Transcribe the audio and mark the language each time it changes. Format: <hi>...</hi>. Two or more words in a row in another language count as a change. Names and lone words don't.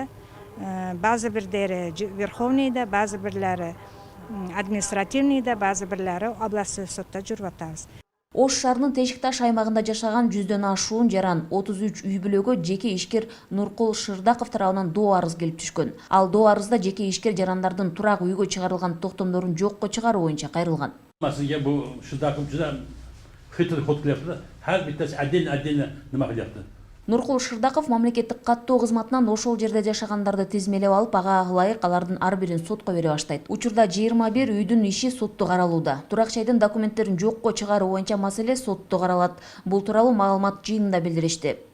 <ky>Базы бирлери Верховныйда, базы бирлери административныйда, базы бирлери областной сотто жүрүп атабыз. Ош шаарынын Тешикташ аймагында жашаган 100дөн ашуун жаран 33 үй бүлөгө жеке ишкер Нуркул Шырдаков тарабынан доо арыз келип түшкөн. Ал доо арызда жеке ишкер жарандардын турак үйгө чыгарылган токтомдорун жокко чыгаруу боюнча кайрылган.</ky> <uz>Sizga bu Shidakov juda xitr xod qilyapti. Har bittasi отдельно nima qilyapti.</uz> <ky>Нуркул Шырдаков мамлекеттик каттоо кызматынан ошол жерде жашагандарды тизмелеп алып, ага ылайык алардын ар бирин сотко бере баштайт. Учурда 21 үйдүн иши сотто каралууда. Турак жайдын документтерин жокко чыгаруу боюнча маселе сотто каралат. Бул тууралуу маалымат жыйынында билдиришти.</ky>